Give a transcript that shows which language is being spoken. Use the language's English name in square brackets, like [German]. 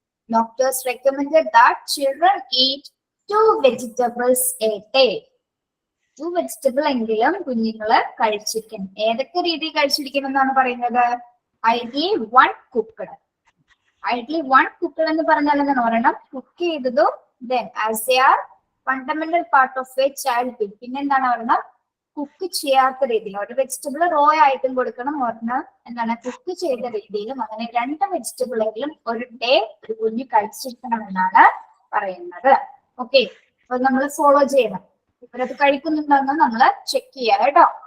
[English] Doctors recommended that children eat 2 vegetables a day. [Malayalam] 2 vegetable എങ്കിലും കുഞ്ഞുങ്ങള് കഴിച്ചിരിക്കണം. ഏതൊക്കെ രീതി കഴിച്ചിരിക്കണം എന്നാണ് പറയുന്നത്? [English] Ideally 1 cooked. Ideally 1 cooked [Malayalam] എന്ന് പറഞ്ഞാൽ എന്താണ്? ഒരെണ്ണം കുക്ക് ചെയ്തതും [English] then as they are fundamental part of a childhood. [Malayalam] പിന്നെ എന്താണ്? ഒരെണ്ണം കുക്ക് ചെയ്യാത്ത രീതിയിൽ, ഒരു വെജിറ്റബിൾ റോ ആയിട്ടും കൊടുക്കണം, ഒരെണ്ണം എന്താണ് കുക്ക് ചെയ്ത രീതിയിലും. അങ്ങനെ 2 വെജിറ്റബിൾ എങ്കിലും ഒരു ഡേ ഒരു കുഞ്ഞ് കഴിച്ചിരിക്കണം എന്നാണ് പറയുന്നത്. ഓക്കെ, അപ്പൊ നമ്മൾ ഫോളോ ചെയ്യണം. ഇവരത് കഴിക്കുന്നുണ്ടെന്ന് നമ്മൾ ചെക്ക് ചെയ്യാം കേട്ടോ.